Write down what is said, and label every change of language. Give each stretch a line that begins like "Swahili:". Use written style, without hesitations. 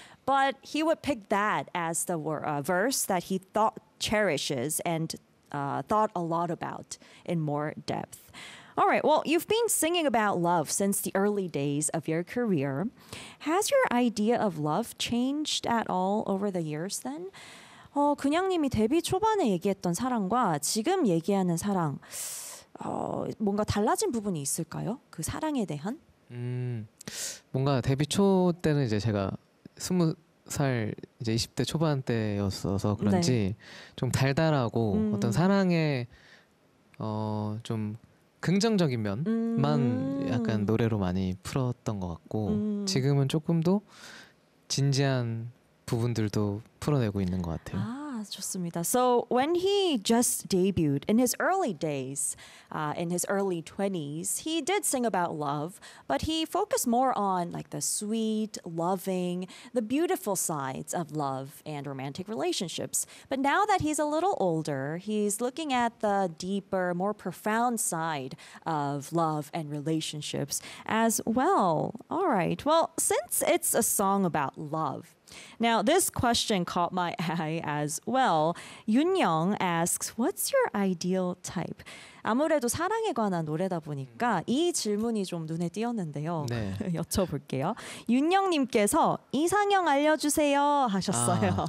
English: But he would pick that as the verse that he thought cherishes and thought a lot about in more depth. All right, well, you've been singing about love since the early days of your career. Has your idea of love changed at all over the years then?
Korean: 근양님이 데뷔 초반에 얘기했던 사랑과 지금 얘기하는 사랑 뭔가 달라진 부분이 있을까요? 그 사랑에 대한? 뭔가 데뷔 초 때는 이제 제가 20살 이제 20대 초반 때였어서 그런지 네. 좀 달달하고 어떤 사랑에 좀 긍정적인 면만 약간 노래로 많이 풀었던 것 같고 지금은 조금 더 진지한 부분들도 풀어내고 있는 것 같아요. 아, 좋습니다.
English: So when he just debuted in his early days, in his early 20s, he did sing about love, but he focused more on like the sweet, loving, the beautiful sides of love and romantic relationships. But now that he's a little older, he's looking at the deeper, more profound side of love and relationships as well. All right. Well, since it's a song about love, now, this question caught my eye as well. Yun Young asks, what's your ideal type?
Korean: 아무래도 사랑에 관한 노래다 보니까 이 질문이 좀 눈에 띄었는데요. 네. 여쭤볼게요. 윤 형님께서 이상형 알려주세요 하셨어요.